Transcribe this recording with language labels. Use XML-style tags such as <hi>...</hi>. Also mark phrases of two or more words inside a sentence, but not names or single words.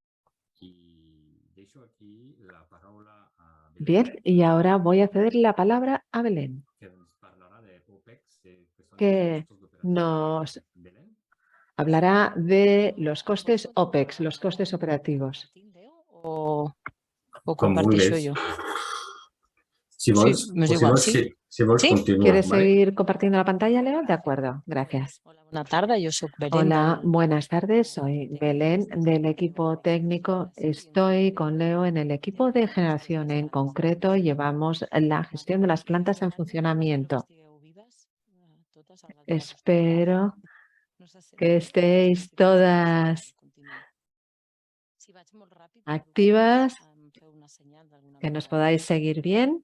<es>Bien, y ahora voy a ceder la palabra a Belén, que nos hablará de los costes OPEX, los costes operativos.</es> <ca>O Com comparteixo vulguis. jo. Si vols, m'és o si igual, vols, sí? si vols Sí? continua.</ca> <es>¿Quieres ¿vale? seguir compartiendo la pantalla, Leo? De acuerdo, gracias.</es> <ca>Hola, bona tarda, jo soc Belén.</ca> <es>Hola, buenas tardes. Soy Belén del equipo técnico. Estoy con Leo en el equipo de generación. En concreto, llevamos la gestión de las plantas en funcionamiento. Espero que estéis todas activas, que nos podáis seguir bien.</es>